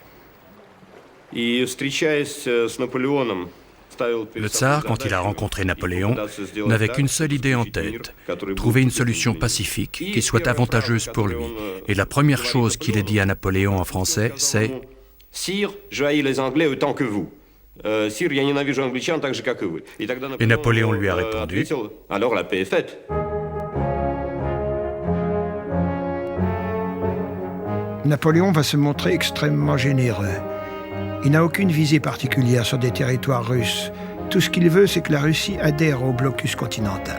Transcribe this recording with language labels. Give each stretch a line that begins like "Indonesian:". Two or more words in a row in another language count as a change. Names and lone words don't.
French: Le tsar, quand il a rencontré Napoléon, n'avait qu'une seule idée en tête, trouver une solution pacifique qui soit avantageuse pour lui. Et la première chose qu'il a dit à Napoléon en français, c'est « Sire, je haïs les Anglais autant que vous. Sire,
Russian: я ненавижу англичан так же, как и вы».
French: Et Napoléon lui a répondu « Alors la paix est faite ». Napoléon va se montrer extrêmement généreux. Il n'a aucune visée particulière sur des territoires russes. Tout ce qu'il veut, c'est que la Russie adhère au blocus continental.